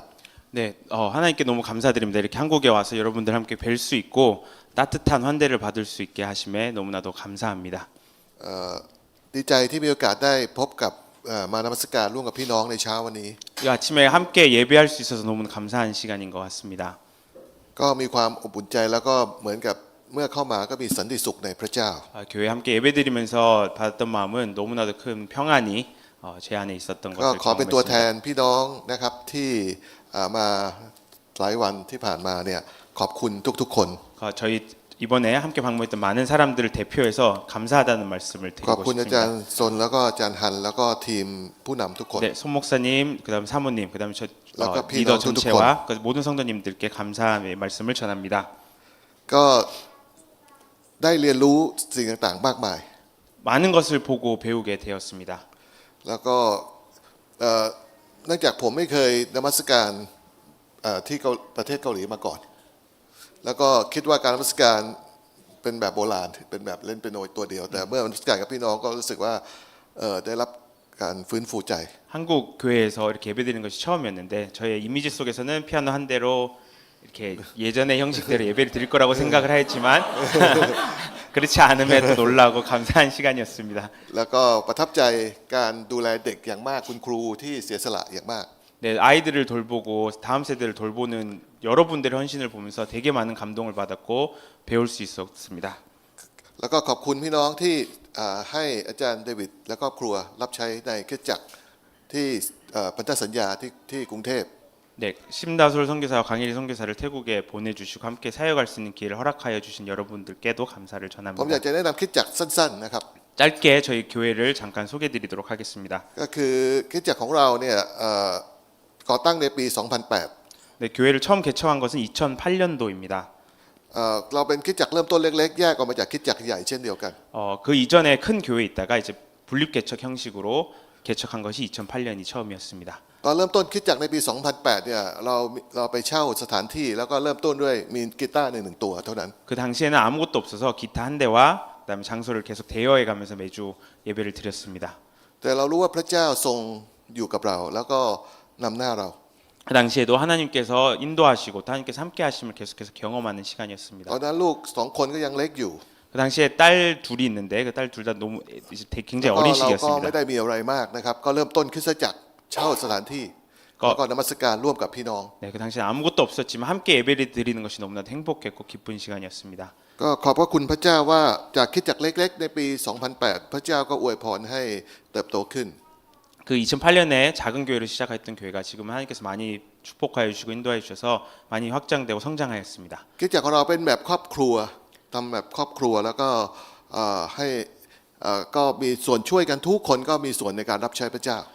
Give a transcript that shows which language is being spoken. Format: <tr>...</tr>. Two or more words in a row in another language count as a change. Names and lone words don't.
<ko>네, 하나님께 너무 감사드립니다. 이렇게 한국에 와서 여러분들 함께 뵐 수 있고 따뜻한 환대를 받을 수 있게 하심에 너무나도 감사합니다.</ko> <th>ดีใจที่มีโอกาสได้พบกับมานมัสการร่วมกับพี่น้องในเช้าวันนี้</th> <ko>이 아침에 함께 예배할 수 있어서 너무 감사한 시간인 것 같습니다.</ko> <th>ก็มีความอบอุ่นใจแล้วก็เหมือนกับเมื่อเข้ามาก็มีสันติสุขในพระเจ้า</th> <ko>교회 함께 예배드리면서 받았던 마음은 너무나도 큰 평안이 제 안에 있었던</ko> <th>ก็</th> <ko>것을</ko> <th>ขอเป็นตัวแท</th> <ko>경험했습니다.</ko> <th>นพี่น้องนะครับที่มาหลายวันที่ผ่านมาเนี่ยขอบคุณทุกๆคน</th> <ko>저희 이번에 함께 방문했던 많은 사람들을 대표해서 감사하다는 말씀을</ko> <th>ขอบ</th> <ko>드리고</ko> <th>คุณอาจารย์</th> <ko>싶습니다.</ko> <th>ซนแล้วก็อาจารย์ฮันแล้วก็ทีมผู้นำทุกคน</th> <ko>네, 손 목사님, 그다음 사모님, 그다음</ko> <th>แล้วก็พี่น้</th> <ko>리더</ko> <th>องทุกๆ</th> <ko>전체와 그 모든 성도님들께 감사의 말씀을 전합니다.</ko> <th>ก็ได้เรียนรู้สิ่งต่างๆมากมาย</th> <ko>많은 것을 보고 배우게 되었습니다.</ko> <th>แล้วก็เนื่องจากผมไม่เคยนมัสการที่ประเทศเกาหลีมาก่อน แล้วก็คิดว่าการนมัสการเป็นแบบโบราณเป็นแบบเล่นเปียโนตัวเดียว แต่เมื่อนมัสการกับพี่น้องก็รู้สึกว่าได้รับการฟื้นฟูใจ</th> <ko>한국 교회에서 이렇게 예배드리는 것이 처음이었는데 저의 이미지 속에서는 피아노 한 대로 이렇게 예전의 형식대로 예배를 드릴 거라고 생각을 했지만 그렇지 않음에도 놀라고 감사한 시간이었습니다.</ko> <th>แล้วก็ประทับใจการดูแลเด็กอย่างมากคุณครูที่เสียสละอย่างมาก</th> <ko>네, 아이들을 돌보고 다음 세대를 돌보는 여러분들의 헌신을 보면서 되게 많은 감동을 받았고 배울 수 있었습니다.</ko> <th>แล้วก็ขอบคุณพี่น้องที่ให้อาจารย์เดวิดและครอบครัวรับใช้ในคริสตจักรที่พันธสัญญาที่กรุงเทพ</th> <ko>네, 심다솔 선교사와 강일희 선교사를 태국에 보내주시고 함께 사역할 수 있는 기회를 허락하여 주신 여러분들께도 감사를</ko> <th>ผมอยาก</th> <ko>전합니다.</ko> <th>จะแนะนำคริสตจักรสั้นๆนะครับ</th> <ko>짧게 저희 교회를 잠깐 소개드리도록 하겠습니다.</ko> <th>ก็คือคริสตจักรของเราเนี่ยก่อตั้งในปี 2008</th> <ko>네, 교회를 처음 개척한 것은 2008년도입니다.</ko> <th>เราเป็นคริสตจักรเริ่มต้นเล็กๆแยกออกมาจากคริสตจักรใหญ่เช่นเดียวกัน</th> <ko>그 이전에 큰 교회에 있다가 이제 분립 개척 형식으로 개척한 것이 2008년이 처음이었습니다.</ko> <th>ตอนเริ่มต้นคริสตจักรในปี 2008 เนี่ยเราไปเช่าสถานที่แล้วก็เริ่มต้นด้วยมีกีตาร์หนึ่งตัวเท่านั้น</th> <ko>그 당시에는 아무것도 없어서 기타 한 대와 그다음에 장소를 계속 대여해 가면서 매주 예배를 드렸습니다.</ko> <th>แต่เรารู้ว่าพระเจ้าทรงอยู่กับเราแล้วก็นำหน้าเรา</th> <ko>그 당시에도 하나님께서 인도하시고 또 하나님께서 함께 하심을 계속해서 경험하는 시간이었습니다.</ko> <th>ตอนนั้นลูก2คนก็ยังเล็กอยู่</th> <ko>그 당시에 딸 둘이 있는데 그 딸 둘 다 너무 이제 굉장히</ko> <th>ก็</th> <ko>어린</ko> <th>เราก็ไม่</th> <ko>시기였습니다.</ko> <th>ได้มีอะไรมากนะครับก็เริ่มต้นคริสตจักรเช่าสถานที่แล้วก็นมัสการร่วมกับพี่น้อง</th> <ko>네, 그 당시에 아무것도 없었지만 함께 예배를 드리는 것이 너무나도 행복했고 기쁜 시간이었습니다.</ko> <th>ก็ขอบพระคุณพระเจ้าว่าจากคริสตจักรเล็กๆในปี 2008 พระเจ้าก็อวยพรให้เติบโตขึ้น</th> <ko>그 2008년에 작은 교회를 시작했던 교회가 지금 하나님께서 많이 축복하여 주시고 인도하여 주셔서 많이 확장되고 성장하였습니다.</ko> <th>คริสตจักรของเราเป็นแบบครอบครัวทำแบบครอบครัวแล้วก็ให้ก็มีส่วนช่วยกันทุกคนก็มีส่วนในการรับใช้พระเจ้า</th>